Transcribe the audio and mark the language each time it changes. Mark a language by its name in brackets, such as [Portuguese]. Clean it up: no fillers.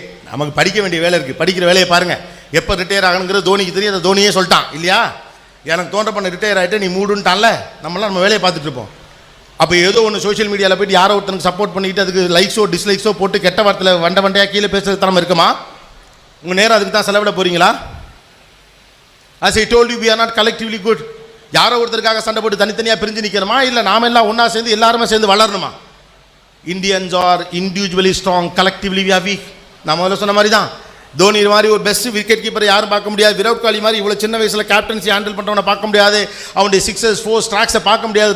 [Tamil] நமக்கு படிக்க வேண்டிய வேலை இருக்குது, படிக்கிற வேலையை பாருங்கள். எப்போ ரிட்டையர் ஆகணுங்கிறது தோனிக்கு தெரியும், அதை தோனியே சொல்லிட்டான் இல்லையா? எனக்கு தோன்ற பண்ண ரிட்டையர் ஆகிட்டு நீ மூடுன்ட்டான்ல, நம்மளாம் நம்ம வேலையை பார்த்துட்டு இருப்போம். அப்போ ஏதோ ஒன்று சோஷியல் மீடியாவில் போய்ட்டு யாரோ ஒருத்தனுக்கு சப்போர்ட் பண்ணிக்கிட்டு அதுக்கு லைக்ஸோ டிஸ்லைக்ஸோ போட்டு கெட்ட வார்த்தையில் வண்டையாக கீழே பேசுறது தரமாக இருக்குமா? உங்கள் நேரம் அதுக்கு தான் செலவிட போகிறீங்களா? [English] As I told you, we are not collectively good. [Tamil] யாரோ ஒருத்தருக்காக சண்டை போட்டு தனித்தனியாக பிரிஞ்சு நிற்கணுமா? இல்லை நாம எல்லாம் ஒன்றா சேர்ந்து எல்லாருமே சேர்ந்து வளரணுமா? [English] Indians are individually strong, collectively we are weak. [Tamil] நான் முதல்ல சொன்ன மாதிரி தான், தோனி மாதிரி ஒரு பெஸ்ட் விக்கெட் கீப்பரை யாரும் பார்க்க முடியாது. விராட் கோலி மாதிரி இவ்வளோ சின்ன வயசில் கேப்டன்சி ஹேண்டில் பண்ணுறவனை பார்க்க முடியாது. அவனுடைய 6 4 ஸ்ட்ராக்ஸை பார்க்க முடியாது.